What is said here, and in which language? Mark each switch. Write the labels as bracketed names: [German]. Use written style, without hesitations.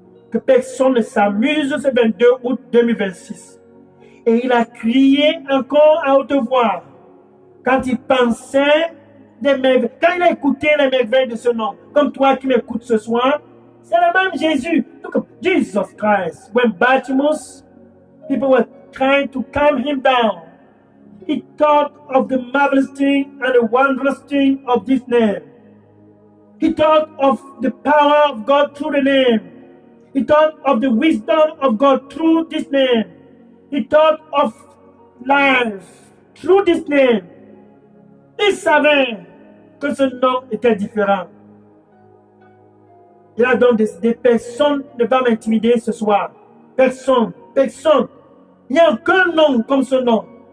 [French] Que personne ne s'amuse ce 22 août 2026. Et il a crié encore à haute voix quand il pensait des merveilles, quand il a écouté les merveilles de ce nom, comme toi qui m'écoutes ce soir, c'est le même Jésus. [English] Look, Jesus Christ. When Bartimaeus, people were trying to calm him down, he thought of the marvelous thing and the wondrous thing of this name. He thought of the power of God through the name. He thought of the wisdom of God through this name. He thought of life through this name. [French] Il savait que ce nom était différent. Il a donc décidé, personne ne va m'intimider ce soir. Personne, personne. Il n'y a aucun nom comme ce nom.